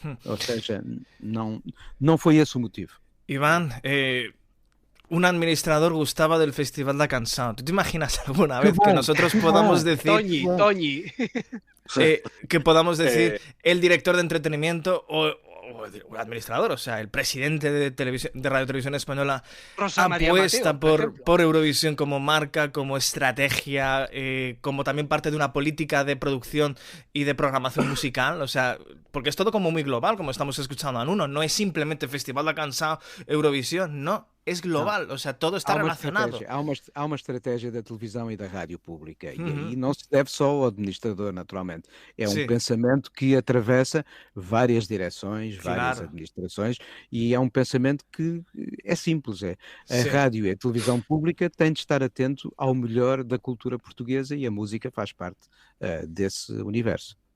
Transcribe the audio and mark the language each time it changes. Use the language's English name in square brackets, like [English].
[Portuguese] Ou seja, não foi esse o motivo. [Spanish] Iván, un administrador gustaba del Festival da Canção. ¿Tú te imaginas alguna vez que nosotros podamos decir... Toñi. Que podamos decir el director de entretenimiento o el administrador, o sea, el presidente de Radio Televisión Española apuesta por Eurovisión como marca, como estrategia, como también parte de una política de producción y de programación musical, o sea, porque es todo como muy global, como estamos escuchando a Nuno, no es simplemente Festival da Canção, Eurovisión, no, es global, o sea, todo está relacionado. [Portuguese] Há uma estratégia da televisão e da rádio pública, e não se deve só ao administrador, naturalmente. É um pensamento que atravessa várias direções, várias administrações, e é um pensamento que é simples. A rádio e a televisão pública têm de estar atento ao melhor da cultura portuguesa, e a música faz parte desse universo.